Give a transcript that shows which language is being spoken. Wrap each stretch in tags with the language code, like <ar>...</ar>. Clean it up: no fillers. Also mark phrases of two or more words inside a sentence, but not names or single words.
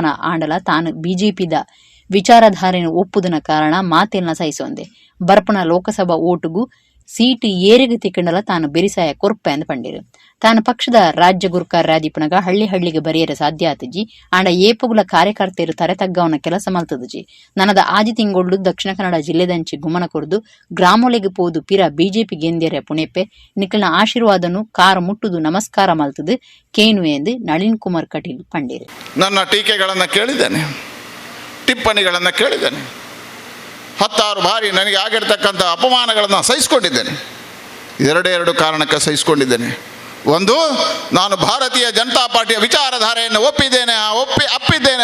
<tcy>ಆಂಡಲ ತಾನು ಬಿಜೆಪಿದ ವಿಚಾರಧಾರೆಯನ್ನು ಒಪ್ಪುದನ ಕಾರಣ ಮಾತೆಲ್ನ ಸಹಿಸೊಂದೆ ಬರ್ಪನ ಲೋಕಸಭಾ ಓಟುಗೂ ಸೀಟ್ ಏರಿಗ ತಿಕ್ಕಂಡಲ ತಾನು ಬೆರಿಸಾಯ ಕೊರ್ಪೆ ಅಂದ್ ಪಂಡಿರು ತಾನು ಪಕ್ಷದ ರಾಜ್ಯ ಗುರುಕಾರ ರಾದಿಪನಗ ಹಳ್ಳಿಗೆ ಬರೆಯರ ಸಾಧ್ಯ ಆತಜಿ ಆಂಡ ಏಪಗುಲ ಕಾರ್ಯಕರ್ತೆಯರು ತರೆತಗ್ಗವನ ಕೆಲಸ ಮಲ್ತದಜಿ ನನದ ಆಜಿ ತಿಂಗೊಳ್ಳು ದಕ್ಷಿಣ ಕನ್ನಡ ಜಿಲ್ಲೆದಂಚಿ ಗುಮನ ಕೊರ್ದು ಗ್ರಾಮೊಲೆಗೆ ಪೋದು ಪಿರ ಬಿಜೆಪಿ ಗೆಂದ್ಯರ ಪುಣೆಪೆ ನಿಖಲ್ನ ಆಶೀರ್ವಾದನು ಕಾರು ಮುಟ್ಟುದು ನಮಸ್ಕಾರ ಮಲ್ತದು ಕೇನು ಎಂದು ನಳಿನ್ ಕುಮಾರ್ ಕಟೀಲ್ ಪಂಡಿರು.</tcy> <kn>ನನ್ನ ಟೀಕೆಗಳನ್ನು ಕೇಳಿದ್ದೇನೆ, ಟಿಪ್ಪಣಿಗಳನ್ನು ಕೇಳಿದ್ದೇನೆ, 10 ಬಾರಿ ನನಗೆ ಆಗಿರ್ತಕ್ಕಂಥ ಅಪಮಾನಗಳನ್ನು ಸಹಿಸಿಕೊಂಡಿದ್ದೇನೆ. ಎರಡು ಕಾರಣಕ್ಕೆ ಸಹಿಸಿಕೊಂಡಿದ್ದೇನೆ. ಒಂದು, ನಾನು ಭಾರತೀಯ ಜನತಾ ಪಾರ್ಟಿಯ ವಿಚಾರಧಾರೆಯನ್ನು ಅಪ್ಪಿದ್ದೇನೆ.</kn>